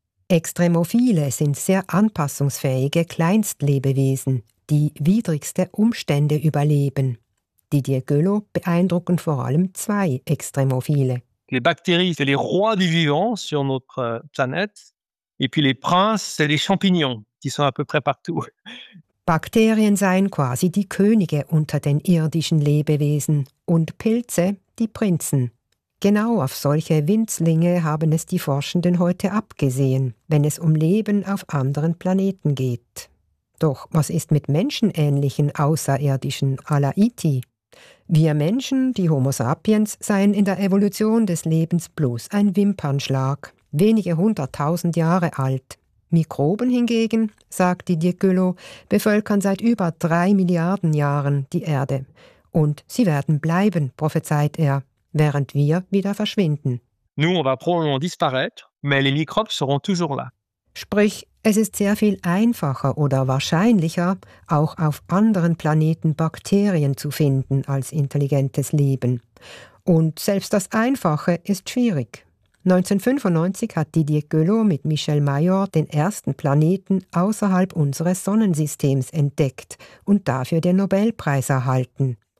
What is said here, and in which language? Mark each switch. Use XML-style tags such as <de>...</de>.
<de>Extremophile sind sehr anpassungsfähige Kleinstlebewesen, die widrigste Umstände überleben. Didier Guelot beeindrucken vor allem zwei Extremophile.</de> <fr>Les bactéries, c'est les rois du vivant sur notre planète. Et puis les princes, c'est les champignons, qui sont à peu près partout.</fr> <de>Bakterien seien quasi die Könige unter den irdischen Lebewesen und Pilze die Prinzen. Genau auf solche Winzlinge haben es die Forschenden heute abgesehen, wenn es um Leben auf anderen Planeten geht. Doch was ist mit menschenähnlichen Außerirdischen à la Iti? Wir Menschen, die Homo sapiens, seien in der Evolution des Lebens bloß ein Wimpernschlag. Wenige hunderttausend Jahre alt. Mikroben hingegen, sagt Didier Guelot, bevölkern seit über 3 Milliarden Jahren die Erde. Und sie werden bleiben, prophezeit er, während wir wieder verschwinden.</de> <fr>Nous, on va probablement disparaître, mais les microbes seront toujours là.</fr> <de>Sprich, es ist sehr viel einfacher oder wahrscheinlicher, auch auf anderen Planeten Bakterien zu finden als intelligentes Leben. Und selbst das Einfache ist schwierig. 1995 hat Didier Guelot mit Michel Mayor den ersten Planeten außerhalb unseres Sonnensystems entdeckt und dafür den Nobelpreis erhalten.</de>